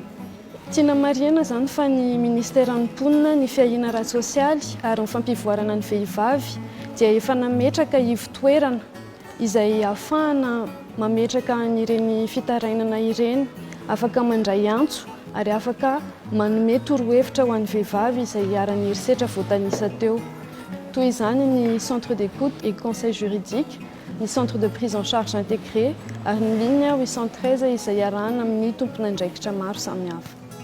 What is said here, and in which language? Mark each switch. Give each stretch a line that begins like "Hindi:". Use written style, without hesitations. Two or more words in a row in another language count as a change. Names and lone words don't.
Malagasy: Tiana marihana izany fa ny ministera nimponina ny fiahiana ara-tsosialy ary ny fampivoarana ny vehivavy dia efa nametraka ivitoerana izay ahafahana mametraka ireny fitarainana ireny, afaka mandray antso ary afaka manome torohevitra ho an'ny vehivavy izay hiara-ny herisetra voatanisa teo. Toy izany ny
French: centre d'écoute et conseil juridique,
Malagasy: ny
French: centre de prise en charge intégré
Malagasy: ary ny ligne 813 izay iarahana amin'ny tompon'andraikitra maro samihafa.